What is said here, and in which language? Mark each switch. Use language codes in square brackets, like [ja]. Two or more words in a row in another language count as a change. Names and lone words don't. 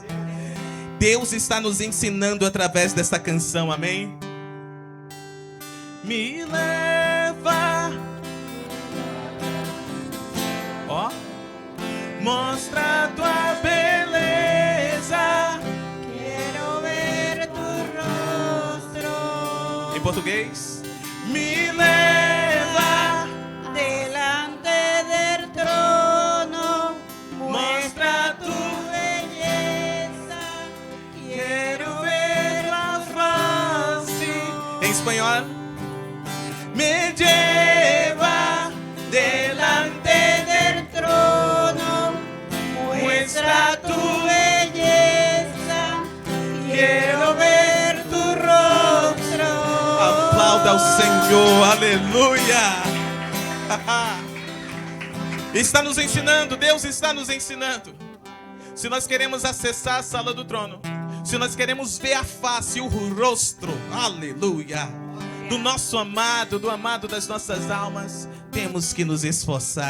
[pt] Deus está nos ensinando através desta canção, amém? Me leva, ó, mostra a tua beleza. [es] Quiero ver tu rostro. [pt] Em português, me leva [es] Delante del trono, muestra tu belleza. Quiero ver [pt] a face. Em espanhol, [es] me lleva delante del trono, muestra tu belleza. Quiero ver tu rostro. [pt] Aplauda ao Senhor, aleluia. Está nos ensinando, Deus está nos ensinando. Se nós queremos acessar a sala do trono, se nós queremos ver a face, o rosto, aleluia, do nosso amado, do amado das nossas almas, temos que nos esforçar.